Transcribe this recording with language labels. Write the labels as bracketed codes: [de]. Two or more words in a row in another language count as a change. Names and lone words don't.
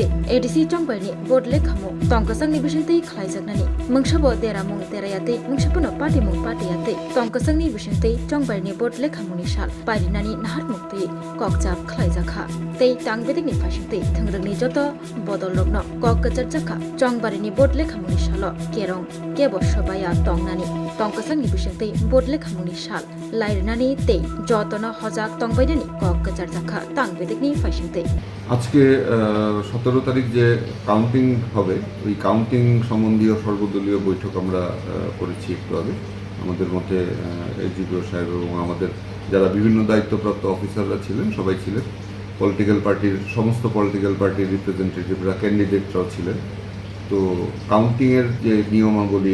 [trp] ADC Tongbani, Botle Kamu, Tonkasang Nibishinte, Klajaknani, Mungshabo Dera Mung Terayate, Mungshapuno Party Mung Partyate, Tonkasang Nibishinte, Tongbani, Botle Kamuni Shal, Parinani Nahat Mukti, Kokzap Klajaka, Tay Tangbedini Fashingte, Tangrani Joto, Bodologno, Kokajaka, Jongbarini Botle Kamuni Shalo, Kerong, Kebo Shabaya Tongnani, Tonkasang Nibishinte, Botle Kamuni Shal, Lairinani Tay, Jotona Hozak Tongbedini, Kokajaka, Tangbedini Fashingte. [bn] আজকে 17 তারিখ যে কাউন্টিং হবে ওই কাউন্টিং সম্বন্ধীয় সর্বদলীয় বৈঠক আমরা করেছি একটু আগে আমাদের মধ্যে এসডিপিও সাহেব এবং আমাদের যারা বিভিন্ন দায়িত্বপ্রাপ্ত অফিসাররা ছিলেন সবাই ছিলেন সমস্ত পলিটিক্যাল পার্টির রিপ্রেজেন্টেটিভরা ক্যান্ডিডেটরাও ছিলেন তো কাউন্টিংয়ের যে নিয়মাবলী